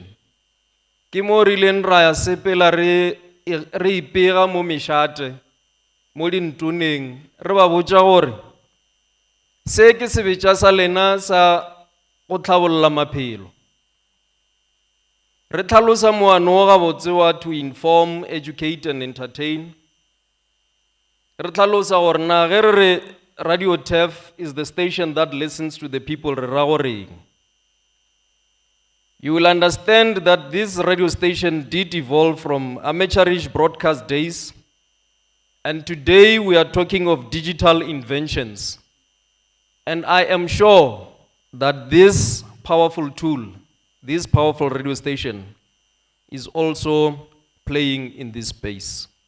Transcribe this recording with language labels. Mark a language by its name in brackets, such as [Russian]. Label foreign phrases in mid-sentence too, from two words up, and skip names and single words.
[Northern Sotho] Ke mo rileng ra ya sepela re ipega mo mešate mo dintoneng re ba botša gore se ke sebetša sa lena sa go tlhabolola maphelo. Re tlhalosa moano o gabotse wa [English] to inform, educate and entertain. [Northern Sotho] Re tlhalosa gore na ge re re [English] Radio TEF is the station that listens to the people. You will understand that this radio station did evolve from amateurish broadcast days, and today we are talking of digital inventions. And I am sure that this powerful tool, this powerful radio station, is also playing in this space.